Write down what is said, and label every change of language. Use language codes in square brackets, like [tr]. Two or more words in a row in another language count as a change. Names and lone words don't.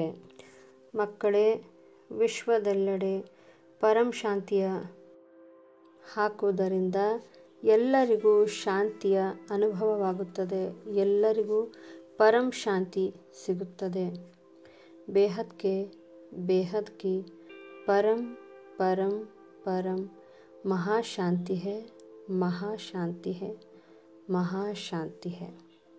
[kn] ಮಕ್ಕಳೇ, ವಿಶ್ವದೆಲ್ಲೆಡೆ ಪರಂ ಶಾಂತಿಯ ಹಾಕುವುದರಿಂದ ಎಲ್ಲರಿಗೂ ಶಾಂತಿಯ ಅನುಭವವಾಗುತ್ತದೆ, ಎಲ್ಲರಿಗೂ ಪರಂ ಶಾಂತಿ ಸಿಗುತ್ತದೆ. [hi] बेहद के बेहद की परम परम परम महाशांति है, महाशांति है, महाशांति है।